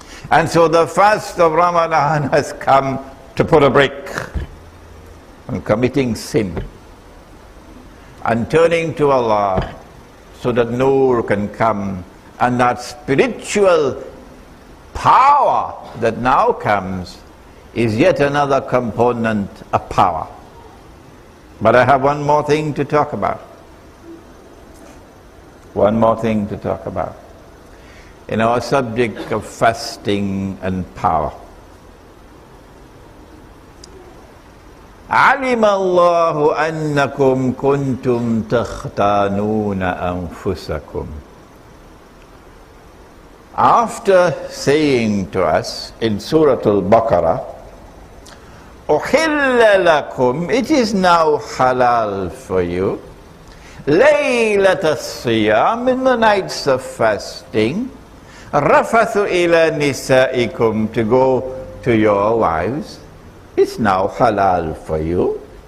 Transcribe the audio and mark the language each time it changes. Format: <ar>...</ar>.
<en>And so the fast of Ramadan has come to put a brake on committing sin and turning to Allah so that Nur can come, and that spiritual power that now comes is yet another component of power. But I have one more thing to talk about. One more thing to talk about. In our subject of fasting and power.</en> <ar>علم الله أنكم كنتم تختانون أنفسكم.</ar> <en>After saying to us in Surah Al-Baqarah,</en> <ar>أحل لكم,</ar> <en>it is now halal for you,</en> <ar>Laylat as-siyam,</ar> <en>in the nights of fasting,</en> <ar>rafathu ila nisaikum,</ar> <en>to go to your wives, it's now halal for you.</en>